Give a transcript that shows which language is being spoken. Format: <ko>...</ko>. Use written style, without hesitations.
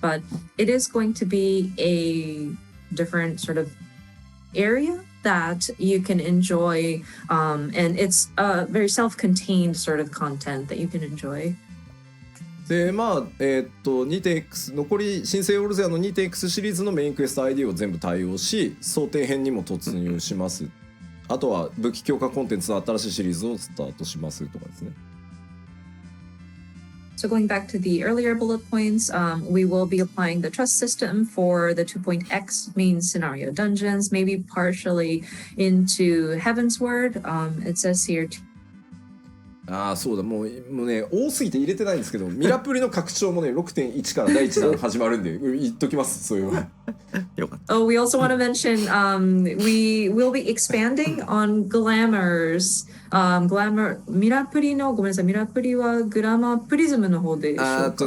<en>But it is going to be a different sort of area that you can enjoy, and it's a very self-contained sort of content that you can enjoy.</en> <ja>で2.x 残り新生オルゼアの 2.x シリーズのメインクエスト ID を全部対応し、想定編にも突入します。あとは武器強化コンテンツの新しいシリーズをスタートしますとかですね。</ja> <en>So going back to the earlier bullet points, we will be applying the trust system for the 2.x main scenario dungeons, maybe partially into Heaven's Word. It says here</en> <ja>ああそうだもうね多すぎて入れてないんですけどミラプリの拡張もね 6.1 から第1弾始まるんで言っときますそういうのよかった。</ja> <en>Oh, we also want to mention we will be expanding on glamours.</en> <ja>Glamour ミラプリのごめんなさいミラプリはグラマープリズムの方でしょうか。</ja>